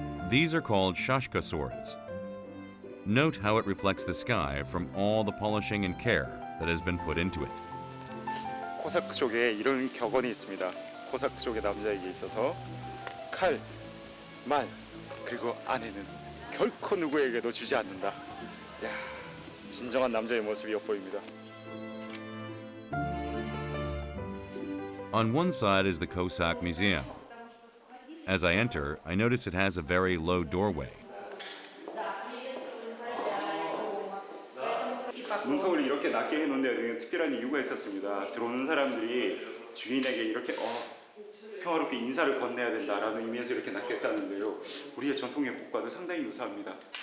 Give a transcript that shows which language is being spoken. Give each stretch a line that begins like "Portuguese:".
English: These are called shashka swords. Note how it reflects the sky from all the polishing and care that has been put into it.
Korean: 코사크족에 이런 격언이 있습니다. 코사크족의 남자에게 있어서 칼, 말, 그리고 아내는 결코 누구에게도 주지 않는다. 야, 진정한 남자의 모습이 엿보입니다.
English: On one side is the Cossack Museum. As I enter, I notice it has a very low doorway.
Korean: 이렇게 낮게 해놓은 데는 특별한 이유가 있었습니다. 들어오는 사람들이 주인에게 이렇게 평화롭게 인사를 건네야 된다라는 의미에서 이렇게 낮게 했다는데요. 우리의 전통 예복과도 상당히 유사합니다.